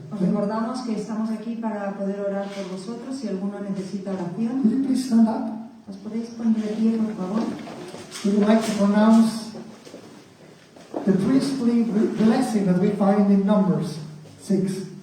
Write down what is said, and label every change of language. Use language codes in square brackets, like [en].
[es] Os [en] Okay? [es] recordamos que estamos aquí para poder orar por vosotros. Si alguno necesita oración, [en] Could you please stand up? [es] ¿os podéis poner de pie, por favor? [en] We would like to pronounce the priestly blessing that we find in Numbers 6.